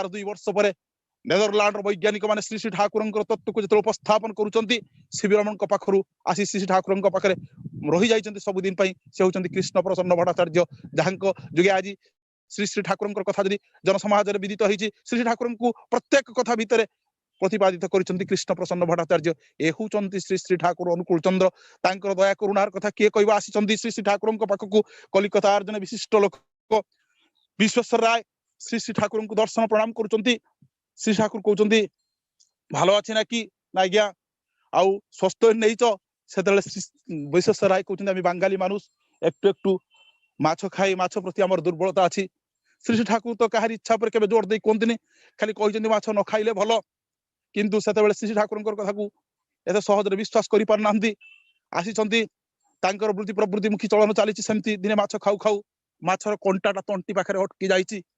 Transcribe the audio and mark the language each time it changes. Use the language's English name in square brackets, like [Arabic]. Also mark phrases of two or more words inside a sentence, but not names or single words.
[Odia] 2 ବର୍ଷ ପରେ ନେଦରଲ୍ୟାଣ୍ଡର ବୈଜ୍ଞାନିକ ମାନେ ଶ୍ରୀ ଶ୍ରୀ ଠାକୁରଙ୍କର ତତ୍ତ୍ୱକୁ ଯେତେବେଳେ ଉପସ୍ଥାପନ କରୁଛନ୍ତି ସିବି ରମଣଙ୍କ ପାଖରୁ ଆସି ଶ୍ରୀ ଶ୍ରୀ ଠାକୁରଙ୍କ ପାଖରେ ରହିଯାଇଛନ୍ତି ସବୁଦିନ ପାଇଁ ସେ ହଉଛନ୍ତି କୃଷ୍ଣ ପ୍ରସନ୍ନ ଭଟ୍ଟାଚାର୍ଯ୍ୟ ଯାହାଙ୍କ ଯୋଗେ ଆଜି ଶ୍ରୀ ଶ୍ରୀ ଠାକୁରଙ୍କର କଥା ଯଦି ଜନସମାଜରେ ବିଦିତ ହେଇଛି ଶ୍ରୀ ଶ୍ରୀ ଠାକୁରଙ୍କୁ ପ୍ରତ୍ୟେକ କଥା ଭିତରେ ପ୍ରତିପାଦିତ କରିଛନ୍ତି କୃଷ୍ଣ ପ୍ରସନ୍ନ ଭଟ୍ଟାଚାର୍ଯ୍ୟ ଏ ହଉଛନ୍ତି ଶ୍ରୀ ଶ୍ରୀ ଠାକୁର ଅନୁକୂଳ ଚନ୍ଦ୍ର ତାଙ୍କର ଦୟା କରୁଣାର କଥା କିଏ କହିବା ଆସିଛନ୍ତି ଶ୍ରୀ ଶ୍ରୀ ଠାକୁରଙ୍କ ପାଖକୁ କଲିକତାର ଜଣେ ବିଶିଷ୍ଟ ଲୋକ ବିଶ୍ୱେଶ୍ୱର ରାୟ ଶ୍ରୀ ଶ୍ରୀ ଠାକୁରଙ୍କୁ ଦର୍ଶନ ପ୍ରଣାମ କରୁଛନ୍ତି ଶ୍ରୀ ଠାକୁର କହୁଛନ୍ତି ଭଲ ଅଛି ନା କି ନା ଆଜ୍ଞା ଆଉ ସ୍ୱସ୍ଥ ନେଇଛ ସେତେବେଳେ ବିଶ୍ୱେଶ୍ୱର ରାୟ କହୁଛନ୍ତି ଆମେ ବାଙ୍ଗାଳୀ মানুষ [Bangla] একটু একটু [Odia] ମାଛ ଖାଇ ମାଛ ପ୍ରତି ଆମର ଦୁର୍ବଳତା ଅଛି ଶ୍ରୀ ଶ୍ରୀ ଠାକୁର ତ କାହାରି ଇଚ୍ଛା ଉପରେ କେବେ ଜୋର ଦେଇ କୁହନ୍ତିନି ଖାଲି କହିଛନ୍ତି ମାଛ ନ ଖାଇଲେ ଭଲ କିନ୍ତୁ ସେତେବେଳେ ଶ୍ରୀ ଶ୍ରୀ ଠାକୁରଙ୍କର କଥାକୁ ଏତେ ସହଜରେ ବିଶ୍ୱାସ କରିପାରୁନାହାନ୍ତି ଆସିଛନ୍ତି ତାଙ୍କର ବୃତ୍ତି ପ୍ରବୃତ୍ତି ମୁଖୀ ଚଳନ ଚାଲିଛି ସେମିତି ଦିନେ ମାଛ ଖାଉ ଖାଉ ମାଛର କଣ୍ଟାଟା ତଣ୍ଟି ପାଖରେ ଅଟକି ଯାଇଛି